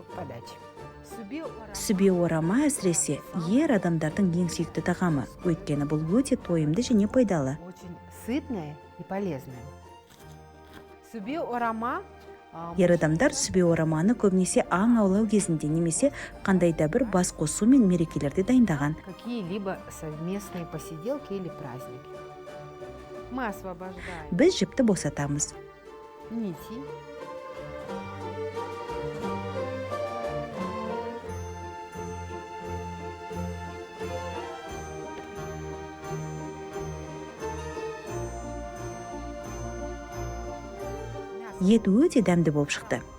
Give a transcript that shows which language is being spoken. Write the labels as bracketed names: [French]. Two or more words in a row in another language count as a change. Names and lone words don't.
[Kazakh] Сүбе орама әсіресе ер адамдардың ең сүйікті тағамы. Өйткені бұл өте тойымды және пайдалы. [Russian] Очень сытное и полезное. [Kazakh] Сүбе орама. Ер адамдар сүбе ораманы көбінесе аң аулау кезінде немесе қандайда бір бас қосу мен мерекелерде дайындаған. [Russian] Какие-либо совместные посиделки или праздники. Мы освобождаем. [Kazakh] Біз жіпті босатамыз. Нити. Ет өте дәмді болып шықты.